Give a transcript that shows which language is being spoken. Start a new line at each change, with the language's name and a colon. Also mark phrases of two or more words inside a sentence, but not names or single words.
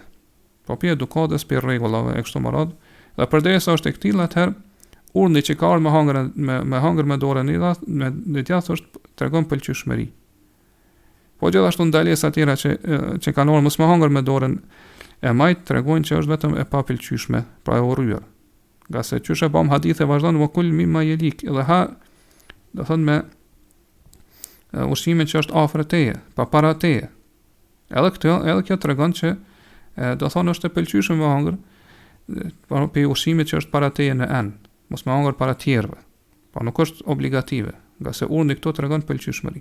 Albanian: Po për edukatës, për rregullave e kështu me radhë. Dhe përderisa është e këtillë, atëherë urni që ka ardhur me hangër me dorën e tillë është tregon pëlqyeshmëri. Po gjithashtu ndalesa tjera që kanë ardhur mos me hangër me dorën e majtë tregojnë që është vetëm e papëlqyeshme, pra e urryer. Nga se çysh e bëm hadithe vazhdon
Arabic: وكل مما يليك,
Albanian: edhe ha do thonë me ushqimin që është afër teje, pa para teje. Edhe kjo tregon që do thonë është e pëlqyeshme me hangër, por pe ushqimit që është para teje në an, mos me hangër para tjerëve. Po nuk është obligative, nga se urni këto tregon pëlqyeshmëri.